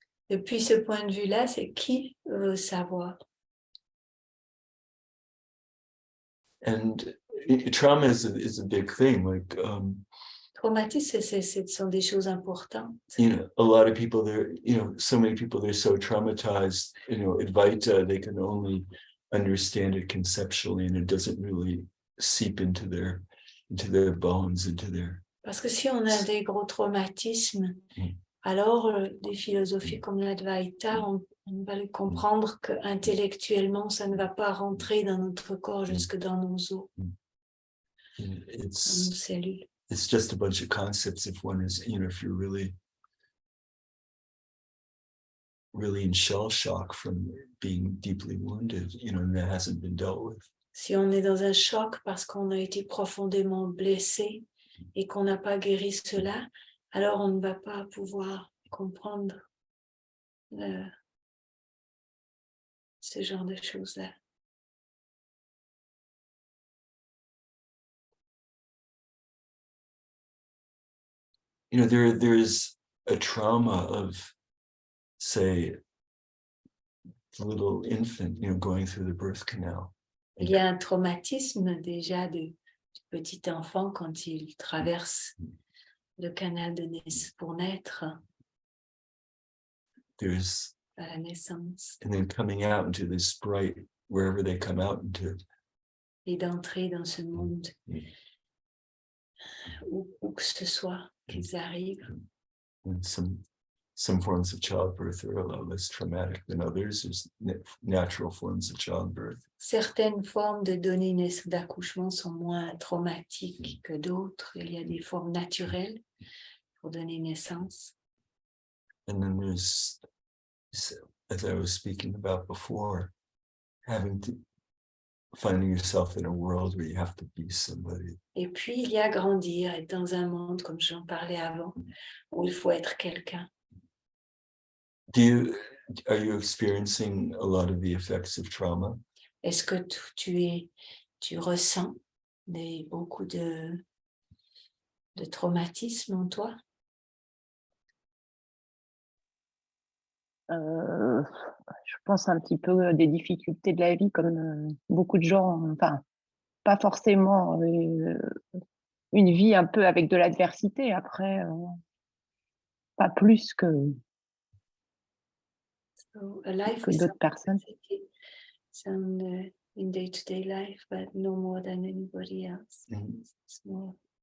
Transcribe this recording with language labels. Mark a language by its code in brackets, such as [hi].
[fr] Depuis ce point de vue-là, c'est qui veut savoir? [en] And trauma is a big thing. Like [fr] Traumatisme, ce sont des choses importantes. [en] you know, a lot of people there, you know, so many people, they're so traumatized, you know, Advaita, they can only understand it conceptually, and it doesn't really seep into their bones, into their... [fr] Parce que si on a des gros traumatismes, alors des philosophies comme l'Advaita, on va le comprendre qu'intellectuellement, ça ne va pas rentrer dans notre corps jusque dans nos os, dans nos cellules. [en] It's just a bunch of concepts if one is, you know, if you're really in shell shock from being deeply wounded, you know, and that hasn't been dealt with. [fr] Si on est dans un choc parce qu'on a été profondément blessé et qu'on n'a pas guéri cela, alors on ne va pas pouvoir comprendre ce genre de choses-là. [en] You know, there is a trauma of, say, the little infant, you know, going through the birth canal. [fr] Il y a un traumatisme déjà du petit enfant quand il traverse le canal pour naître, [en] There's, [fr] à la naissance, [en] and then coming out into this bright, wherever they come out into. [fr] et d'entrer dans ce monde où que ce soit qu'ils arrivent. [en] And some forms of childbirth are a lot less traumatic than others. There's natural forms of childbirth. [fr] Certaines formes de donner naissance d'accouchement sont moins traumatiques que d'autres. Il y a des formes naturelles pour donner naissance. [en] And then there's, as I was speaking about before, finding yourself in a world where you have to be somebody. [fr] Et puis, il y a grandir, être dans un monde, comme j'en parlais avant, où il faut être quelqu'un. [en] Are you experiencing a lot of the effects of trauma? [fr] Est-ce que tu ressens beaucoup de traumatisme en toi? je pense un petit peu des difficultés de la vie comme beaucoup de gens, enfin, pas forcément une vie un peu avec de l'adversité après, pas plus que [en] So a life [fr] que [en] with [fr] d'autres [en] some [fr] personnes. [en] adversity, some in day-to-day life, but no more than anybody else. Mhm. It's more.